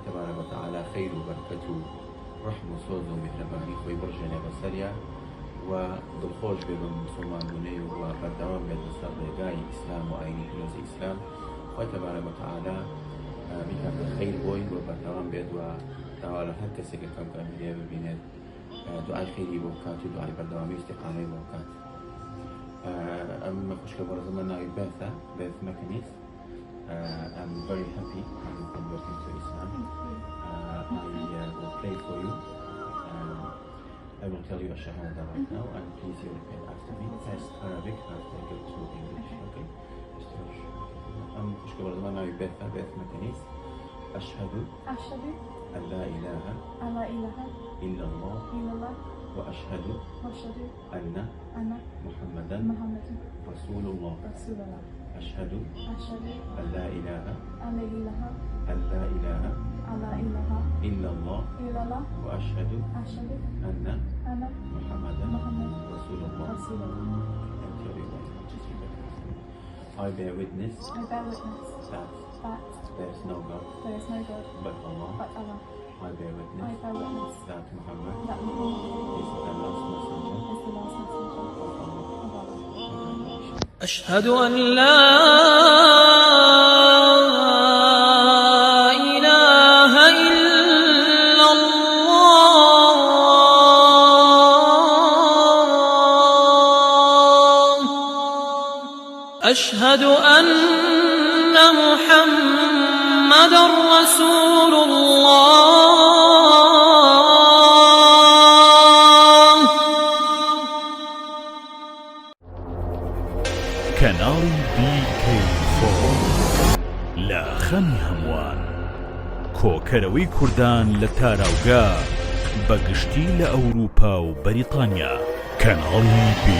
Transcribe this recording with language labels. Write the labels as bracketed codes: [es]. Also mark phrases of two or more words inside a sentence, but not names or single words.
[ar] تەبارەک و تەعالا [ckb] خەیر و بەرەکەت و ڕەحم و سۆز و میهرەبانی خۆی بڕژێنێ بەسەریا و دڵخۆش بێ بە مسلمان بوونەی و بەردەوام بێت بەسەر ڕێگای ئیسلام و ئاینی پیرۆزی ئیسلام خۆی [ar] تەبارەک و تەعالا [ckb] بیکاتە خەیر بۆی و بەردەوام بێت و داوا لە هەر کەسێک کەم کامیلێ ببینێت دعای خیری بۆ بکات و دعای بەردەوامی و استیقامەی بۆ بکات. ئەم خوشکە بەڕێزەمە ناوی بێتە بێت مەکنیس. [en] I'm very happy having converted to Islam. I will pray for you. I will tell you a shahada right now, and please you repeat after me. First Arabic, after I go to English. Okay? [ckb] خوشکە بەڕێزەمە ناوی بێتە بێت مەکنیس. [ar] أشهد أن لا إله إلا الله وأشهد أن محمدا رسول الله. أشهد أن لا إله إلا الله وأشهد أن محمدا رسول الله. [en] I bear witness that there is no God but Allah. I bear witness that Muhammad is the last messenger of Allah. [ar] أشهد أن لا إله إلا الله أشهد أن محمدًا رسول الله. [ckb] کەناڵی BK4 لە خەمی هەمووان، کۆکەرەوەی کوردان لە تاراوگا بەگشتی لە ئەوروپا و بەریتانیا.